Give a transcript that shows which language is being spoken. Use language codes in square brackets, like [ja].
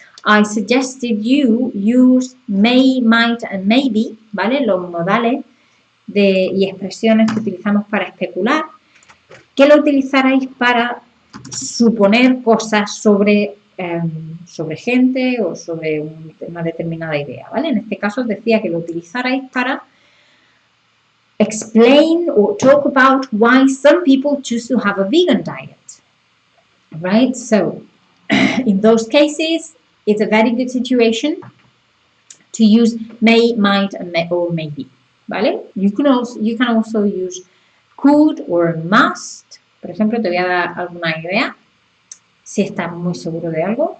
[en] I suggested you use may, might and maybe, [es] ¿vale? Los modales y expresiones que utilizamos para especular, que lo utilizarais para suponer cosas sobre gente o sobre una determinada idea, ¿vale? En este caso os decía que lo utilizarais para [en] explain or talk about why some people choose to have a vegan diet, right? So, in those cases, it's a very good situation to use may, might, or maybe, [es] ¿vale? [en] You can also use could or must. [es] Por ejemplo, te voy a dar alguna idea si estás muy seguro de algo.